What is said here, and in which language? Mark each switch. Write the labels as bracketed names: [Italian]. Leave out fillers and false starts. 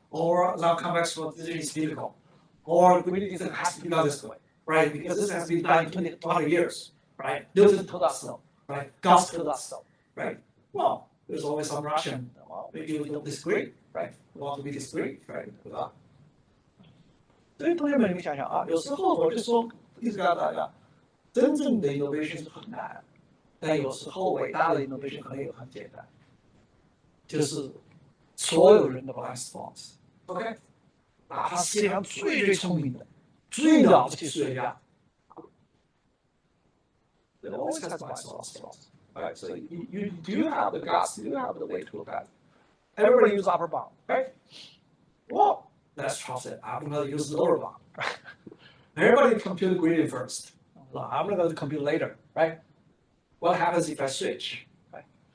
[English] Or non-convex polarization is difficult. Or gradient descent has to be done this way. Right? Because this has been done in 200 years. Right? Newton told us so. Right? Gauss told us so. Right? Well, there's always some Russian. Well, maybe we don't disagree. Right? We want to be discreet. Right? [Chinese] 所以同学们，你们想想啊，有时候我就说，一直告诉大家，真正的 innovation 是很难，但有时候伟大的 innovation 可能也很简单，就是所有人的 blind spots。OK， 哪怕世界上最聪明的、最了不起数学家 ， [English] they always have blind spots. Right? So you do have the guts, you have the way to look at it. Everybody use upper bound, right? Well, let's trust it. I'm going to use lower bound. Right? Everybody compute the gradient first. I'm going to compute later, right? What happens if I switch? Right?